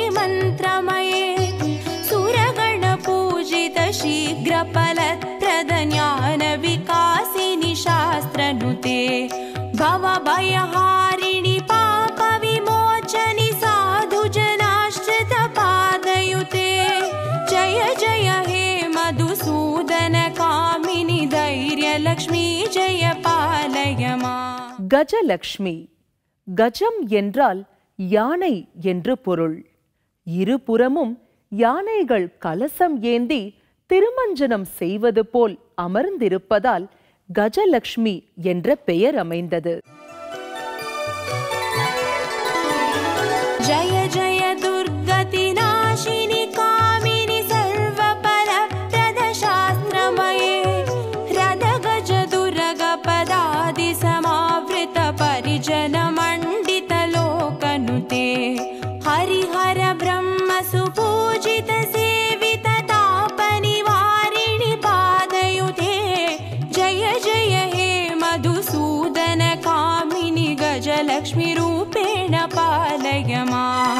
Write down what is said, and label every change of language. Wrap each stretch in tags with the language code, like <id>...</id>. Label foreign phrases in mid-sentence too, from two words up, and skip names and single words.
<sa>मन्त्रमये सुरगणपूजित शीघ्रफलप्रद ज्ञानविकासिनि शास्त्रनुते भवभयहारिणि पापविमोचनि साधुजनाश्रित पादयुते जय जय हे मधुसूदन कामिनि धैर्यलक्ष्मी जय पालय माम्.</sa> <ta>கஜலக்ஷ்மி. கஜம் என்றால் யானை என்று பொருள். இருபுறமும் யானைகள் கலசம் ஏந்தி திருமஞ்சனம் செய்வது போல் அமர்ந்திருப்பதால் கஜலக்ஷ்மி என்ற பெயர் அமைந்தது.</ta> <sa>जय जय दुर्गति नाशिनि कामिनि सर्वफलप्रद शास्त्रमये रदगज दुर्ग पदादि समावृत परिजन मण्डित लोकनुते हरिहर ब्रह्म सुपूजित सेवित तापनिवारिणि पादयुते जय जय हे मधुसूदन कामिनि गजलक्ष्मी रूपेण पालय माम्.</sa>